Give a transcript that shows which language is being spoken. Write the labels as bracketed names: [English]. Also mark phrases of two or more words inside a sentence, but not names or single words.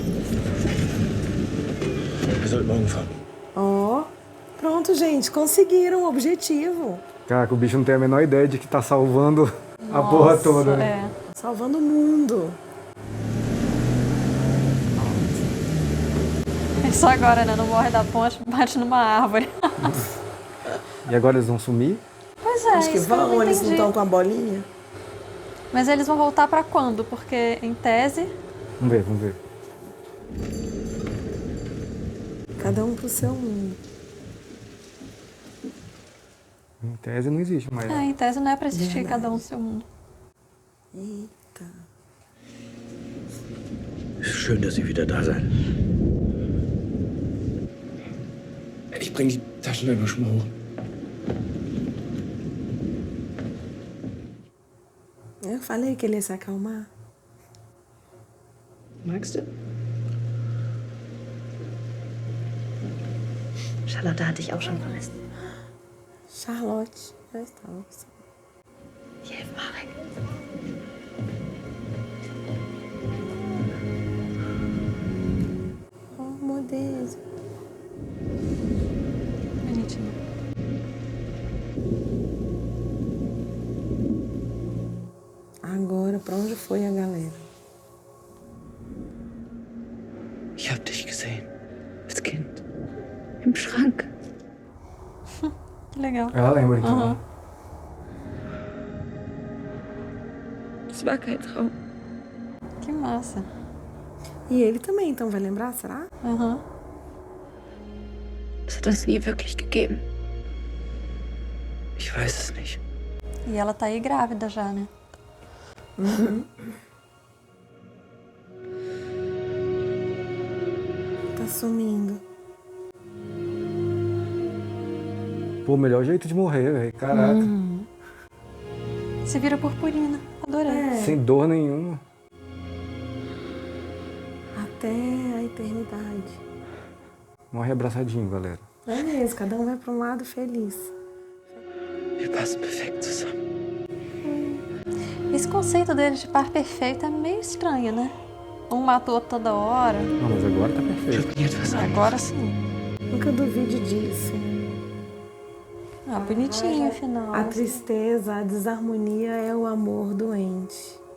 [German] Wir sollten morgen fahren. [Portuguese] Ó, pronto, gente, conseguiram o objetivo. Caraca, o bicho não tem a menor ideia de que tá salvando a porra toda, né? Salvando o mundo. Só agora, né? Não morre da ponte, bate numa árvore. E agora eles vão sumir? Pois é, Acho que isso que eu vão, eles não entendi. estão com a bolinha. Mas eles vão voltar pra quando? Porque, em tese... Vamos ver, vamos ver. Cada um pro seu mundo. Em tese não existe mais. em tese não é pra existir cada um no seu mundo. Eita. [German] Schön, dass Sie wieder da seid. Ich bring die Taschenlampe schon mal hoch. [Portuguese] Eu falei que ele ia se acalmar. [German] Magst du? Charlotte hatte ich auch schon vermisst. [Portuguese] Charlotte, já estava. [German] Hier, Marek. [Portuguese] Oh, meu Deus. Bonitinho. Agora, pra onde foi a galera? [German] Ich hab dich gesehen. Als Kind. Im Schrank. [Portuguese] Que legal. Ela lembra, então. Uhum. [German] Es war kein Traum. [Portuguese] Que massa. E ele também, então, vai lembrar, será? Uhum. [German] Es hat uns nie wirklich gegeben. Ich weiß es nicht. [Portuguese] E ela tá aí grávida já, né? Tá sumindo. Pô, melhor jeito de morrer, velho. Caraca. Se vira purpurina. Adorei. Sem dor nenhuma. Até a eternidade. Morre abraçadinho, galera. É mesmo, cada um vai pra um lado feliz. [German] Wir passen perfekt zusammen. [Portuguese] Esse conceito dele de par perfeito é meio estranho, né? Um matou toda hora. Não, mas agora tá perfeito. Agora sim. Nunca duvide disso. Ah, bonitinho, afinal. A tristeza, a desarmonia é o amor doente.